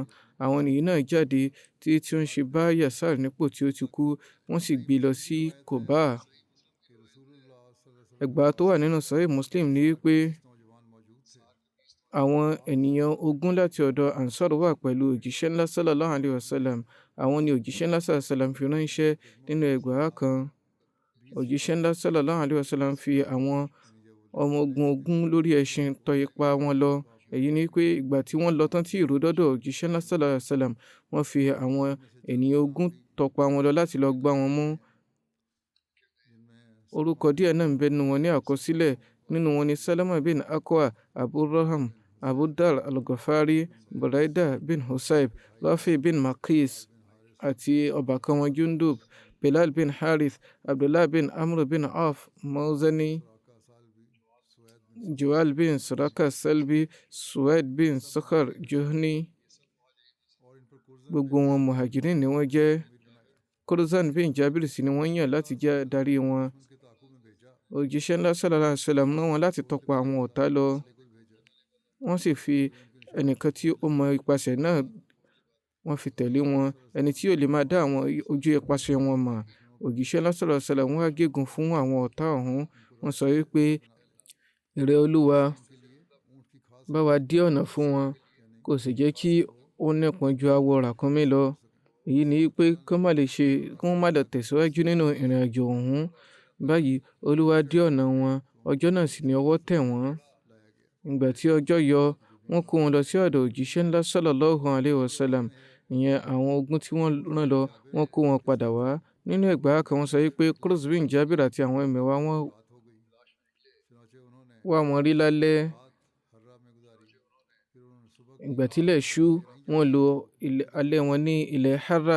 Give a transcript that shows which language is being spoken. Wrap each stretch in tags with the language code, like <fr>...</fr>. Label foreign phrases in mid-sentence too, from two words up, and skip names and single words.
<yo>Àwọn ènìyàn náà jáde tí ó ń ṣe bá Yasar nípò tí ó ti kú, wọ́n sì gbé lọ sí Quba. Ẹgbàá tó wà nínú Sahih Muslim ní wípé àwọn ènìyàn 20 láti ọ̀dọ̀ Ansar wà pẹ̀lú òjíṣẹ́ ńlá</yo> <ar>صلى الله عليه وسلم.</ar> <yo>Àwọn ni òjíṣẹ́ ńlá</yo> <ar>صلى الله عليه وسلم</ar> <yo>fi ránṣẹ́. Nínú ẹgbàá kan, òjíṣẹ́ ńlá</yo> <ar>صلى الله عليه وسلم</ar> <yo>fi àwọn ọmọ ogun 20 lórí ẹṣin tọ ipa wọn lọ. Èyí ni pé ìgbà tí wọ́n lọ tán tí ìró dọ́dọ̀ òjíṣẹ́ ńlá</yo> <ar>صلى الله عليه وسلم,</ar> <yo>wọ́n fi àwọn ènìyàn 20 tọpa wọn lọ láti lọ gbá wọn mú. Orúkọ díẹ̀ náà ń bẹ nínú wọn ní àkọsílẹ̀. Nínú wọn ni Salama bin Akwa, Abu Raham, Abu Dar al-Ghafari, Buraida bin Husayb, Rafi bin Maqis àti ọbàkan wọn Jundub, Bilal bin Harith, Abdullah bin Amr bin Auf, Mawzani, Juwal bin Suraka Salbi, Suwaid bin Sakhar Juhni. Gbogbo wọn muhajirin ni wọ́n jẹ́. Kurzan bin Jabir sì ni wọ́n yàn láti jẹ́ darí wọn. Òjíṣẹ́ ńlá</yo> <ar>صلى الله عليه وسلم</ar> <yo>rán wọn láti tọpa àwọn ọ̀tá lọ. Wọ́n sì fi ẹnìkan tí ó mọ ipasẹ̀ náà, wọ́n fi tẹ̀lé wọn. Ẹni tí yóò lè máa dá àwọn ojú ipasẹ̀ wọn mọ̀. Òjíṣẹ́ ńlá</yo> <ar>صلى الله عليه وسلم</ar> <yo>wá gégùn fún àwọn ọ̀tá ọ̀hún. Wọ́n sọ wípé, ìrẹ́ Olúwa, bá wa dí ọ̀nà fún wọn, kò sì jẹ́ kí ó nípọn ju awọ ràkúnmí lọ. Èyí ni wípé kí wọ́n má lọ tẹ̀síwájú nínú ìrìn àjò ọ̀hún. Báyìí Olúwa dí ọ̀nà wọn, ọjọ́ náà sì ni ọwọ́ tẹ̀ wọ́n. Ìgbà tí ọjọ́ yọ, wọ́n kó wọn lọ sí ọ̀dọ̀ òjíṣẹ́ ńlá</yo> <ar>صلى الله عليه وسلم.</ar> <yo>Ìyẹn àwọn ogun tí wọ́n rán lọ, wọ́n kó wọn padà wá. Nínú ẹgbàá kan wọ́n sọ wípé Kurz bin Jabir àti àwọn ẹmẹ̀wà wọn wá wọn rí lálẹ́. Ìgbà tí ilẹ̀ ṣú, wọ́n lò alẹ́ wọn ní ilẹ̀ Harra.</yo>